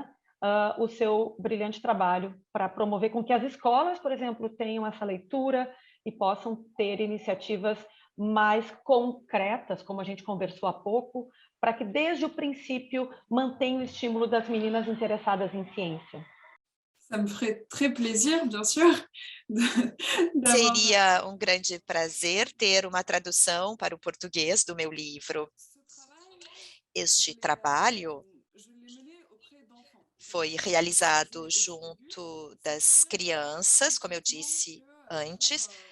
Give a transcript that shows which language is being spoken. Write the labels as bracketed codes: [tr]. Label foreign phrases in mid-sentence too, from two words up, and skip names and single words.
[pt] O seu brilhante trabalho para promover com que as escolas, por exemplo, tenham essa leitura e possam ter iniciativas mais concretas, como a gente conversou há pouco, para que desde o princípio mantenha o estímulo das meninas interessadas em ciência. [fr] Ça me ferait très plaisir, bien sûr, d'avoir... [pt] Seria um grande prazer ter uma tradução para o português do meu livro. Este trabalho foi realizado junto das crianças, como eu disse antes.